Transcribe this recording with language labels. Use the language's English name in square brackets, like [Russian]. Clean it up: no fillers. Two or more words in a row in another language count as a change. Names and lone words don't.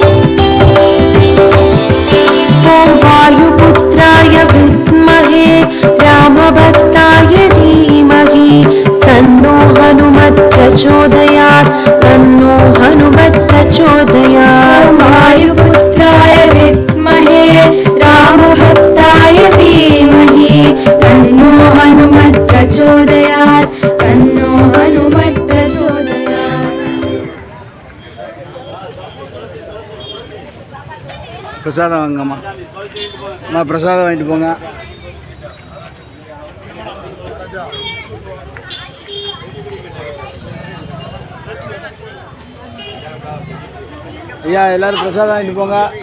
[Sanskrit] ॐ वायुपुत्राय विद्महे रामभक्ताय धीमहि तन्नो हनुमत् प्रचोदयात् तन्नो हनुमत् प्रचोदयात् वायुपुत्राय विद्महे रामभक्ताय धीमहि तन्नो हनुमत् प्रचोदयात् तन्नो हनुमत् प्रचोदयात् [Tamil] பிரசாதம் வாங்கம்மா அம்மா பிரசாதம் வாங்கிட்டு போங்க. ஐயா எல்லாரும் பிரசாதம் வாங்கிட்டு போங்க.